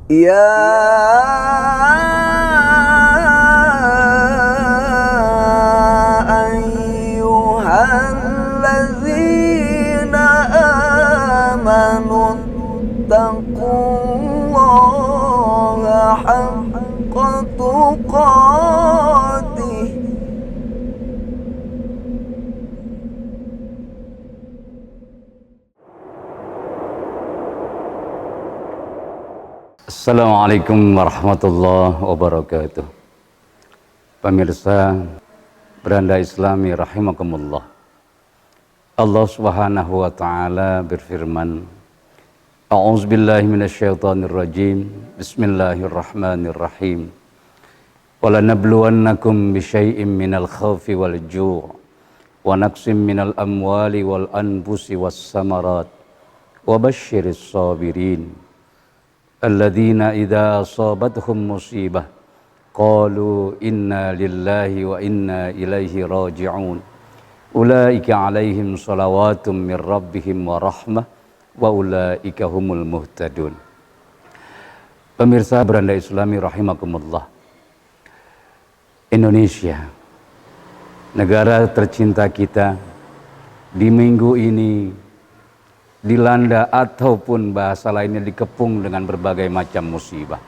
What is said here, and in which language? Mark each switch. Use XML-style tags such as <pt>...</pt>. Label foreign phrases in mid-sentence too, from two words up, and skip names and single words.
<ar>يا أيها الذين آمنوا اتقوا الله حق تقاته السلام عليكم ورحمة الله وبركاته.</ar> <id>Pemirsa Beranda Islami rahimakumullah.</id> <ar>الله سبحانه وتعالى berfirman، أعوذ بالله من الشيطان الرجيم. بسم الله الرحمن الرحيم. ولنبلونكم بشيء من الخوف والجوع ونقص من الأموال والأنفس والثمرات وبشر الصابرين. الذين إذا أصابتهم مصيبة قالوا إنا لله وإنا إليه راجعون أولئك عليهم صلوات من ربهم ورحمة وأولئك هم المهتدون.</ar> <id>Pemirsa Beranda Islami rahimakumullah, Indonesia, negara tercinta kita, di minggu ini dilanda ataupun bahasa lainnya dikepung dengan berbagai macam musibah.</id>